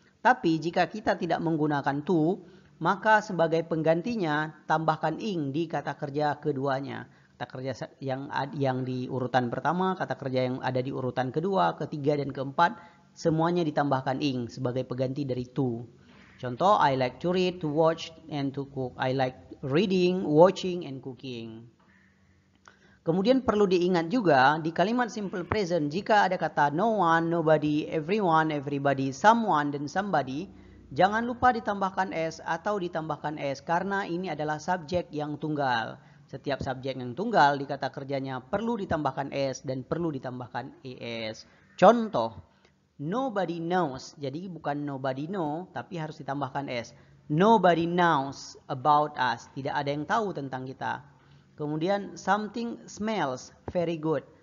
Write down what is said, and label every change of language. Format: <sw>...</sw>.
<id>Tapi jika kita tidak menggunakan to, maka sebagai penggantinya tambahkan ing di kata kerja keduanya. Kata kerja yang di urutan pertama, kata kerja yang ada di urutan kedua, ketiga, dan keempat, semuanya ditambahkan ing sebagai pengganti dari to.</id> <en>Contoh, I like to read, to watch, and to cook. I like reading, watching, and cooking.</en> <id>Kemudian perlu diingat juga di kalimat simple present, jika ada kata no one, nobody, everyone, everybody, someone, dan somebody, jangan lupa ditambahkan s atau ditambahkan s karena ini adalah subjek yang tunggal. Setiap subjek yang tunggal di kata kerjanya perlu ditambahkan s dan perlu ditambahkan es. Contoh,</id> <en>nobody knows.</en> <id>Jadi bukan nobody know, tapi harus ditambahkan s.</id> <en>Nobody knows about us.</en> <id>Tidak ada yang tahu tentang kita.</id> <en>Kemudian something smells very good.</en>